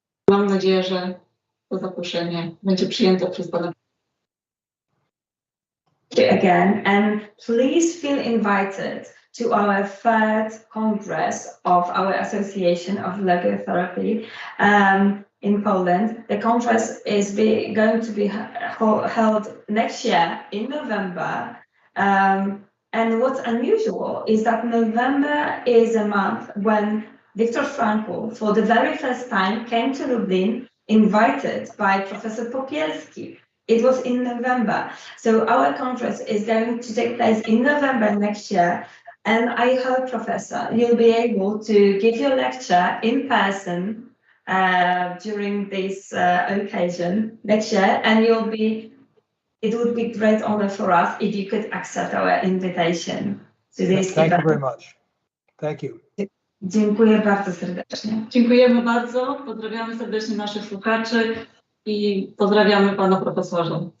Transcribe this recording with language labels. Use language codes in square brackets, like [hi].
[pl] Mam nadzieję, że to zaproszenie będzie przyjęte przez pana. [en] Again, and please feel invited to our third congress of our Association of Logotherapy in Poland. The congress is going to be held next year in November. And what's unusual is that November is a month when Viktor Frankl, for the very first time, came to Lublin, invited by Professor Popielski. It was in November. So our conference is going to take place in November next year. And I hope, Professor, you'll be able to give your lecture in person during this occasion next year. And it would be great honor for us if you could accept our invitation to this event. Thank you very much. Thank you. [pl] Dziękuję bardzo serdecznie. Dziękujemy bardzo. Pozdrawiamy serdecznie naszych słuchaczy i pozdrawiamy pana profesorza.